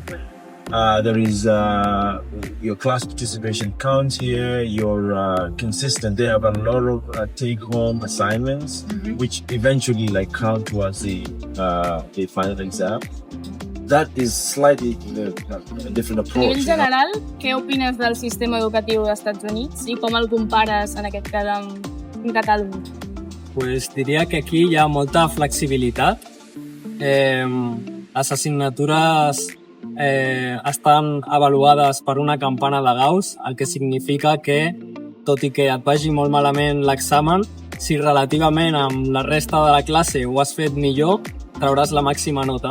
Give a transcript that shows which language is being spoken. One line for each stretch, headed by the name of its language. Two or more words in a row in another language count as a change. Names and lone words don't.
English: There is your class participation counts here. You're consistent. They have a lot of take-home assignments, which eventually count towards the final exam. That is slightly a different approach.
Catalan: En general, què opines del sistema educatiu dels Estats Units i com el compares, en aquest cas, amb Catalunya? Pues diria que aquí hi ha molta flexibilitat. Les assignatures estan avaluades per una campana de Gauss, el que significa que, tot i que et vagi molt malament l'examen, si relativament amb la resta de la classe ho has fet millor, trauràs la màxima nota.